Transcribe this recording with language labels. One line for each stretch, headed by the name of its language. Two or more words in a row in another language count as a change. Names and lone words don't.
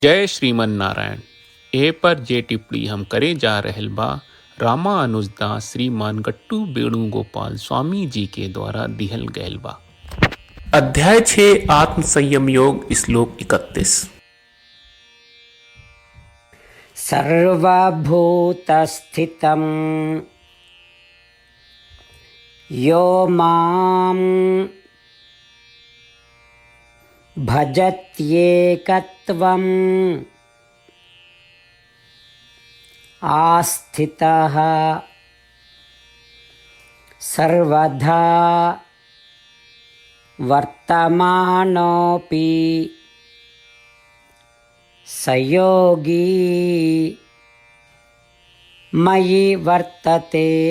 Bhojpuri: जय श्रीमन नारायण। ए पर जे टिप्पणी हम करे जा रहल बा रामानुजदास श्रीमान गट्टू वेणुगोपाल स्वामी जी के द्वारा दिहल गयल बा। अध्याय 6 आत्म संयम योग श्लोक 31।
Sanskrit: सर्वभूतस्थितं यो मां भजत्येकत्वम् आस्थितः सर्वदा वर्तमानोऽपि स योगी मयि वर्तते।